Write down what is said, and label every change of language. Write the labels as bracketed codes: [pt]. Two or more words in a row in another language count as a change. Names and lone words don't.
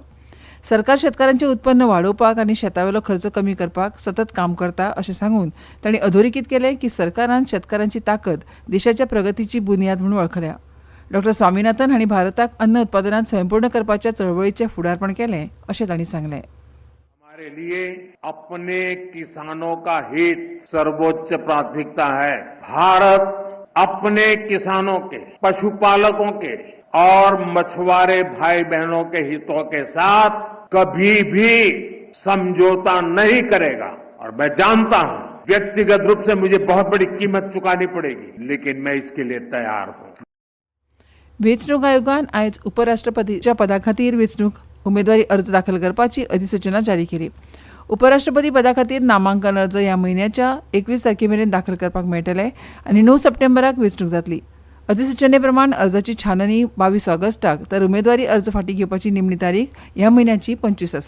[kok] सरकार शेतकारांचें उत्पन्न वाडोवपाक आनी शेतावेलो खर्च कमी करपाक सतत काम करता अशें सांगून तांणी अधोरेखित केलें की सरकारान शेतकारांची ताकद देशाच्या प्रगतीची बुनयाद म्हूण वळखल्या. डॉ. स्वामीनाथन हांणी भारताक अन्न उत्पादनांत स्वयंपूर्ण करपाच्या चळवळीचें फुडारपण केलें अशें तांणी सांगलें. [hi] हमारे लिए अपने किसानों का हित सर्वोच्च प्राथमिकता है. भारत अपने किसानों के, पशुपालकों के और मछुआरे भाई बहनों के हितों के साथ कभी भी समझौता नहीं करेगा. और मैं जानता हूं व्यक्तिगत रूप से मुझे बहुत बड़ी कीमत चुकानी पड़ेगी, लेकिन मैं इसके लिए तैयार हूं. [kok] वेंचणूक आयोगान आयज उपराष्ट्रपतीच्या पदा खातीर वेंचणूक उमेदवारी अर्ज दाखल करपाची अधिसूचना जारी केली. उपराष्ट्रपती पदा खातीर नामांकन अर्ज ह्या म्हयन्याच्या 21 तारखेमेरेन दाखल करपाक मेळटले आनी 9 सप्टेंबराक वेंचणूक जातली. अधिसूचने प्रमाण अर्जाची छाननी 22 ऑगस्टाक तर उमेदवारी अर्ज फाटीं घेवपाची निमणी तारीख ह्या म्हयन्याची 25 आसा.